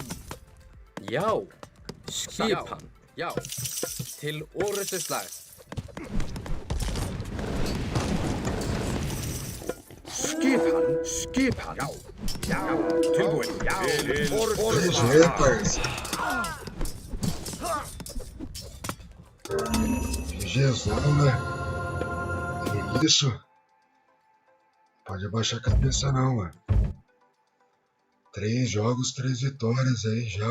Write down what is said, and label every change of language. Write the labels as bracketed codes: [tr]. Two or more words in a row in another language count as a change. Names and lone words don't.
[is] Já. Skipan. Já. Til orrustuslag. Skipan. Skipan. Já. Já. Tilbúin. Já. Til orrustuslag. [pt] GG, parça. GGzão, né? Que isso? Pode abaixar a cabeça não, mano. 3 jogos, 3 vitórias aí já.